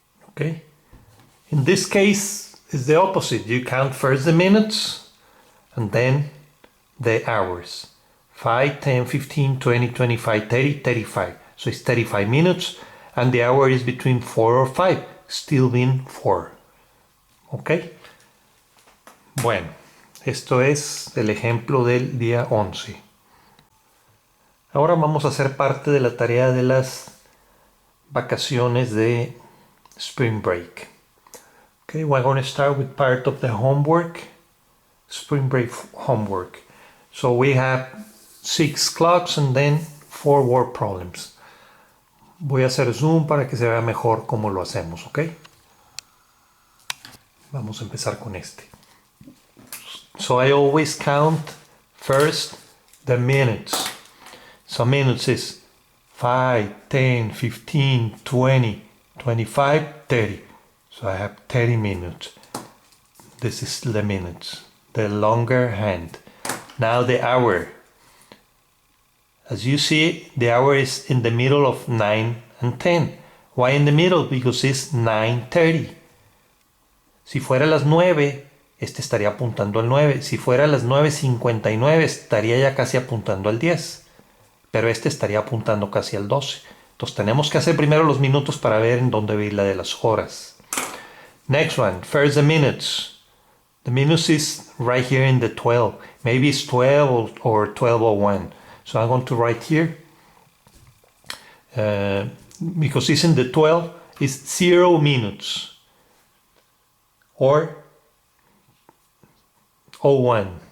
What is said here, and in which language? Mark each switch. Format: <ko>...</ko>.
<en>Okay, in this case, it's the opposite. You count first the minutes and then the hours. 5, 10, 15, 20, 25, 30, 35. So it's 35 minutes, and the hour is between 4 or 5, still being 4.</en> <es>¿Ok? Bueno, esto es el ejemplo del día 11. Ahora vamos a hacer parte de la tarea de las vacaciones de spring break.</es> <en>Okay, we're going to start with part of the homework, spring break homework. So we have 6 clocks and then 4 word problems.</en> <es>Voy a hacer zoom para que se vea mejor cómo lo hacemos, ¿ok? Vamos a empezar con este.</es> <en>So I always count first the minutes. So minutes is 5, 10, 15, 20, 25, 30. So I have 30 minutes. This is the minutes, the longer hand. Now the hour. As you see, the hour is in the middle of 9 and 10. Why in the middle? Because it's 9:30.</en> <es>Si fuera las 9, este estaría apuntando al 9. Si fuera las 9:59, estaría ya casi apuntando al 10. Pero este estaría apuntando casi al 12. Entonces tenemos que hacer primero los minutos para ver en dónde va a ir la de las horas.</es> <en>Next one, first the minutes. The minutes is right here in the 12. Maybe it's 12 or 12:01. So I'm going to write here, because it's in the 12, it's 0 minutes, or 01.</en>